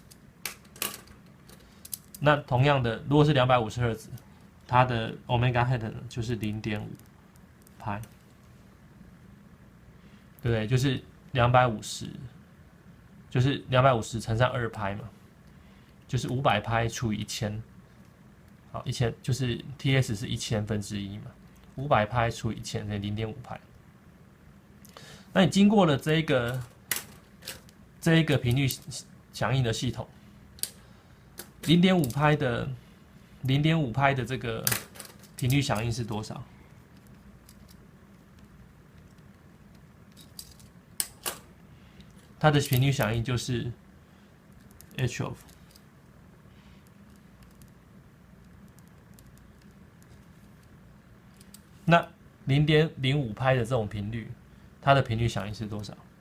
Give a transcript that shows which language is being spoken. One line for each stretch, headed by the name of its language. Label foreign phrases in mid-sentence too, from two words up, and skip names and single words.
Chinese: 那同樣的，如果是250赫茲，它的
English: omega hat
Chinese: 呢就是0.5拍，对不對？就是250，就是250乘上2拍嘛，就是500拍除以1000，好，1000就是 TS 是1000分之一嘛，500拍除以1000等于0.5拍。那你經過了這一個頻率響應的系統，0.5拍的這個頻率響應是多少？它的頻率響應就是
English: h of
Chinese: 那0.05拍的這種頻率，它的頻率響應是多少？